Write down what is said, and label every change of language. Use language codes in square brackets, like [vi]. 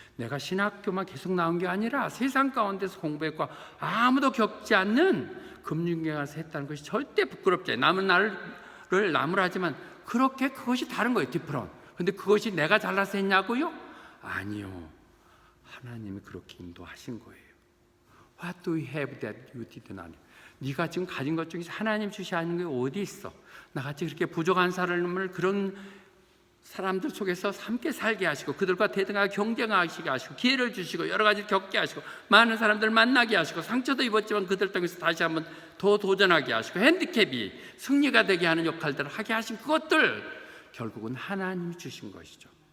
[ko] 내가 신학교만 계속 나온 게 아니라 세상 가운데서 공부했고 아무도 겪지 않는 금융경에서 했다는 것이 절대 부끄럽지 않아요. 남은 나를 나무라지만 그렇게 그것이 다른 거예요. 디프런. 근데 그것이 내가 잘나서 했냐고요? 아니요. 하나님이 그렇게 인도하신 거예요. [en] What do you have that you did not? [ko] 네가 지금 가진 것 중에서 하나님 주시 하는 게 어디 있어? 나같이 그렇게 부족한 사람을 그런 사람들 속에서 함께 살게 하시고 그들과 대등하게 경쟁하시게 하시고 기회를 주시고 여러 가지 겪게 하시고 많은 사람들 만나게 하시고 상처도 입었지만 그들 통해서 다시 한번 더 도전하게 하시고 핸디캡이 승리가 되게 하는 역할들을 하게 하신 그것들 결국은 하나님이 주신 것이죠.